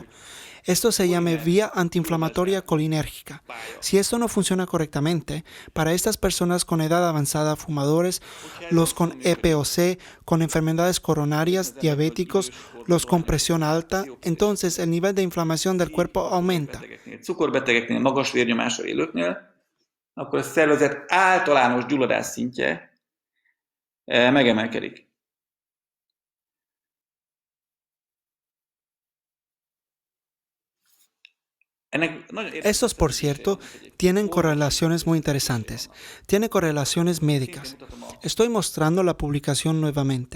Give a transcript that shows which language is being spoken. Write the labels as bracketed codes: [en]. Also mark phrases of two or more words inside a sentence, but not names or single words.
[es] Esto se llama vía antiinflamatoria colinérgica. Si esto no funciona correctamente, para estas personas con edad avanzada, fumadores, los con EPOC, con enfermedades coronarias, diabéticos, los con presión alta, entonces el nivel de inflamación del cuerpo aumenta. [hu] Cukorbetegeknél, magas vérnyomásra élőknél, akkor a szervezet általános gyulladás szintje megemelkedik. [es] Estos, por cierto, tienen correlaciones muy interesantes. Tiene correlaciones médicas. Estoy mostrando la publicación nuevamente.